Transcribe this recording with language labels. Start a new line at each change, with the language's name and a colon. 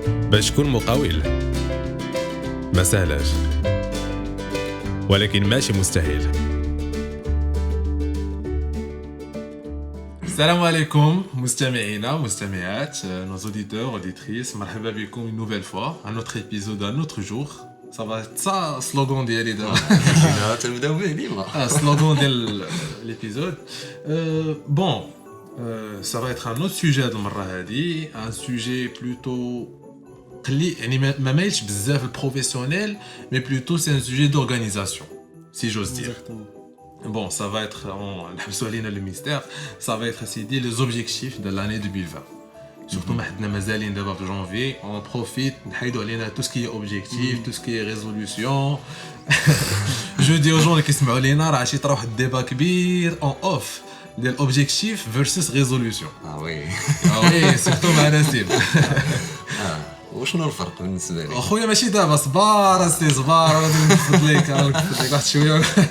Arabic: باش تكون مقاول ما سهلاش، ولكن ماشي مستحيل. السلام عليكم مستمعينا مستمعات
French: nos auditeurs auditrices
Arabic: مرحبا بكم
French: une nouvelle fois un autre épisode un autre jour. Ça va être ça slogan
Arabic: ديالي دابا. تنبداو به ديما
French: slogan
Arabic: ديال
French: l'épisode. Bon, ça va être un autre sujet
Arabic: هاد المره هادي,
French: un sujet plutôt
Arabic: قلي يعني ما مايلش بزاف البروفيسيونيل,
French: mais plutôt c'est un sujet d'organisation si j'ose dire. Bon, ça va être,
Arabic: نحبسوا علينا
French: le mystère, ça va être cédé les objectifs de l'année 2020. Surtout
Arabic: ما حدنا مازالين دابا في
French: janvier, on profite
Arabic: نحيدوا علينا
French: tout ce qui est objectif, tout ce qui est résolution. Je dis aux gens
Arabic: اللي كيسمعوا لينا راه شي طرا واحد الديبا كبير
French: en off
Arabic: ديال
French: objectif versus résolution. وي surtout
Arabic: مع نسيب. وشنو الفرق بالنسبه لي اخويا ماشي دابا صبار اسي صبار غادي نفض لك واحد شويه.